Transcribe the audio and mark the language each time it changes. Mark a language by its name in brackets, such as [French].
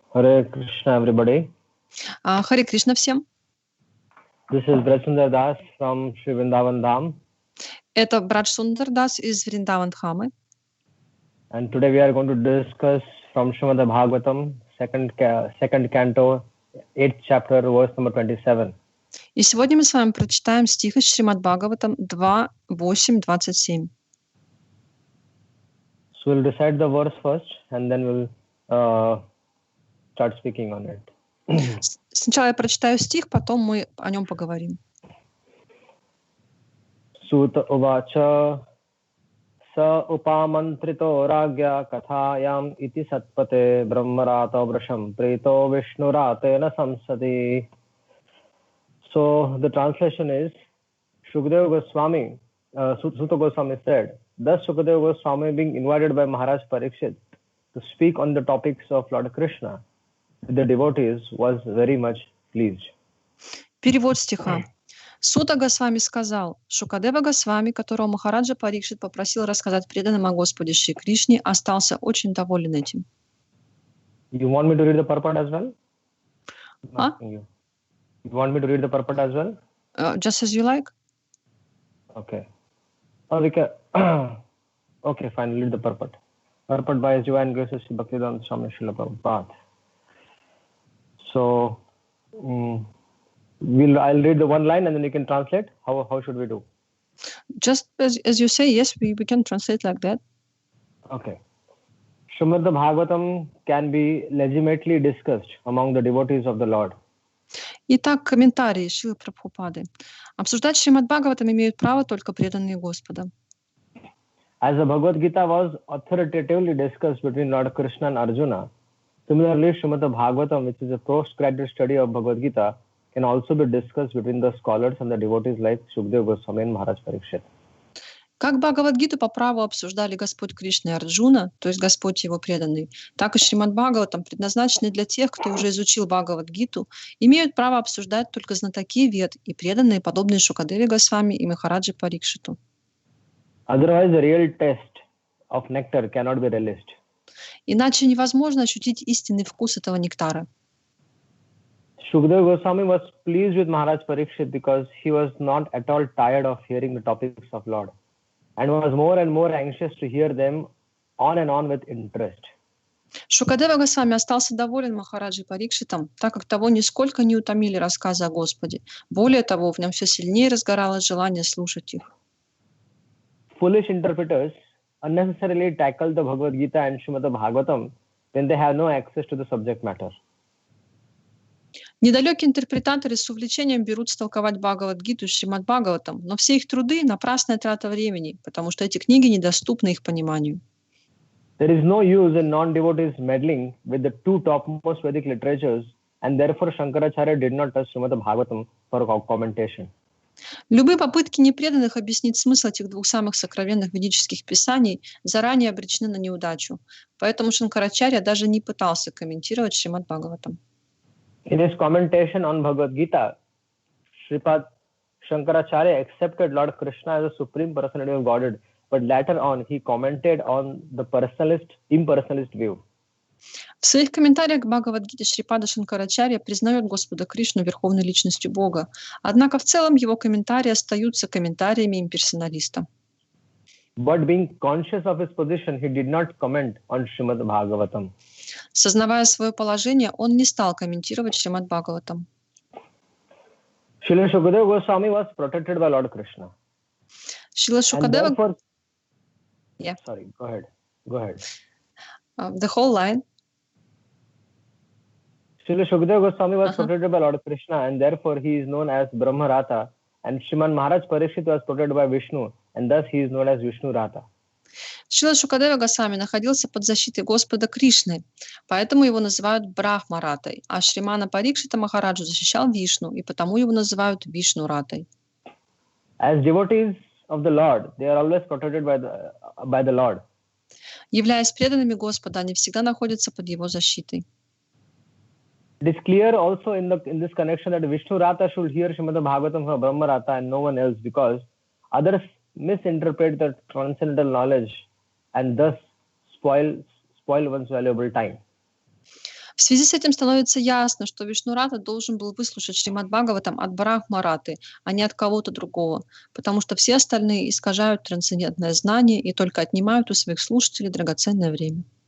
[English] Hare Krishna, everybody. [Russian] Харе Кришна всем. [English] This is Bраджсундар Das from Sri Vrindavan Dham. [Russian] Это Браджсундар Das из Вриндаван-дхамы. [English] And today we are going to discuss from Шримад-Бхагаватам, second canto, 8th chapter, verse number 27. [Russian] И сегодня мы с вами прочитаем стих из Шримад-Бхагаватам 2:8-27. [English] So we'll recite the verse first and then we'll start speaking on it. [Russian] Сначала я прочитаю стих, потом мы о нем поговорим. [Sanskrit] Сута увача sa upamantrito ragya kathayam iti satpate brahmarata vrasham preto vishnuratena samsati. [English] So the translation is, Shukadeva Goswami, Suta Goswami said, thus Shukadeva Goswami being invited by Maharaj Parikshit to speak on the topics of Lord Krishna, the devotees was very much pleased. [Russian] Перевод стиха. Сута Госвами сказал, Шукадева Госвами, которого Махараджа Парикшит попросил рассказать преданным о Господе Шри Кришне, остался очень доволен этим. [English] You want me to read the purport as well? Huh? You want me to read the purport as well? Just as you like. Okay. Or we can... okay, fine, read the purport. Purport by His Divine Grace of Sri Bhaktivedanta Swami Srila Prabhupada. So, I'll read the one line and then you can translate. How should we do? Just as you say, yes, we can translate like that. Okay. Shrimad-Bhagavatam can be legitimately discussed among the devotees of the Lord. [Russian] Итак, комментарии Шрилы Прабхупады. Обсуждать Шримад-Бхагаватам имеют право только преданные Господа. [English] As the Bhagavad Gita was authoritatively discussed between Lord Krishna and Arjuna, similarly, Shrimad-Bhagavatam, which is a postgraduate study of Bhagavad Gita, can also be discussed between the scholars and the devotees like Shukadeva Goswami and Maharaj Parikshit. [Russian] Как Бхагавад-гиту по праву обсуждали Господь Кришна и Арджуна, то есть Господь его преданный, так и Шримад-Бхагаватам, предназначенный для тех, кто уже изучил Бхагавад-гиту, имеют право обсуждать только знатоки Вед и преданные, подобные Шукадеве Госвами и Махараджи Парикшиту. [English] Otherwise, the real taste of nectar cannot be relished. [Russian] Иначе невозможно ощутить истинный вкус этого нектара. [English] Shukadeva Goswami was pleased with Maharaj Parikshit because he was not at all tired of hearing the topics of Lord and was more and more anxious to hear them on and on with interest. [Russian] Шукадева Госвами остался доволен Махараджи Парикшитом, так как того нисколько не утомили рассказы о Господе. Более того, в нем все сильнее разгоралось желание слушать их. [English] Foolish interpreters unnecessarily tackle the Bhagavad Gita and Shrimad-Bhagavatam when they have no access to the subject matter. [Russian] Недалекие интерпретаторы с увлечением берутся толковать Бхагавад-гиту и Шримад-Бхагаватам, но все их труды — напрасная трата времени, потому что эти книги недоступны их пониманию. [English] There is no use in non-devotees meddling with the two topmost Vedic literatures, and therefore Shankaracharya did not touch Shrimad-Bhagavatam for commentation. [Russian] Любые попытки непреданных объяснить смысл этих двух самых сокровенных ведических писаний заранее обречены на неудачу. Поэтому Шанкарачарья даже не пытался комментировать Шримад-Бхагаватам. [English] In his commentation on Bhagavad Gita, Sripad Shankaracharya accepted Lord Krishna as a supreme personality of Godhead, but later on he commented on the impersonalist view. [Russian] В своих комментариях к Бхагавад-гите Шрипада Шанкарачарья признает Господа Кришну верховной личностью Бога, однако в целом его комментарии остаются комментариями имперсоналиста. [English] But being conscious of his position, he did not comment on Shrimad-Bhagavatam. [Russian] Сознавая свое положение, он не стал комментировать Шримад-Бхагаватам. [English] Srila Shukadeva Goswami was protected by Lord Krishna. [Russian] Шрила Шукадева... [English] Therefore... Yeah. Sorry, go ahead. The whole line. Srila Shukadeva Goswami was protected by Lord Krishna, and therefore he is known as Brahmarata, and Shriman Maharaj Parikshit was protected by Vishnu, and thus he is known as Vishnu Rata. [Russian] Шрила Шукадева Госвами находился под защитой Господа Кришны, поэтому его называют Брахмаратой, а Шримана Парикшита Махараджу защищал Вишну, и потому его называют Вишну-ратой. [English] As devotees of the Lord, they are always protected by the Lord. [Russian] Являясь преданными Господа, они всегда находятся под его защитой. [English] It is clear also in this connection that Vishnu Rata should hear Shrimad-Bhagavatam from Brahma Rata and no one else, because others misinterpret the transcendental knowledge and thus spoil one's valuable time. [Russian] В связи с этим становится ясно, что Вишнурата должен был выслушать Шримад-Бхагаватам от Брахмараты, а не от кого-то другого, потому что все остальные искажают трансцендентное знание и только отнимают у своих слушателей драгоценное время.